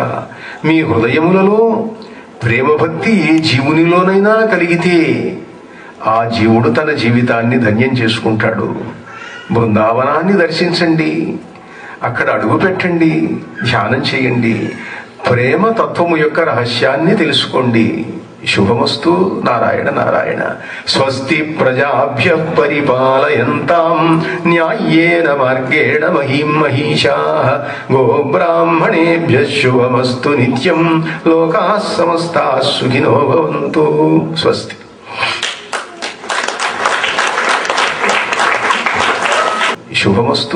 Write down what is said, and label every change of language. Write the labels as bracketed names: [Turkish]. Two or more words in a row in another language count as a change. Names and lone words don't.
[Telugu] మీ హృదయములలో ప్రేమభక్తి ఏ జీవునిలోనైనా కలిగితే ఆ జీవుడు తన జీవితాన్ని ధన్యం చేసుకుంటాడు. బృందావనాన్ని దర్శించండి, అక్కడ అడుగు పెట్టండి, ధ్యానం చేయండి, ప్రేమ తత్వము యొక్క రహస్యాన్ని తెలుసుకోండి. శుభమస్తు. నారాయణ నారాయణ. [Sanskrit] స్వస్తి ప్రజాభ్యః పరిపాలయంతాం న్యాయేన మార్గేణ మహీం మహీషాః గోబ్రాహ్మణేభ్యః శుభమస్తు నిత్యం. లోకాః సమస్తాః సుఖినో భవంతు. స్వస్తి. శుభమస్తు.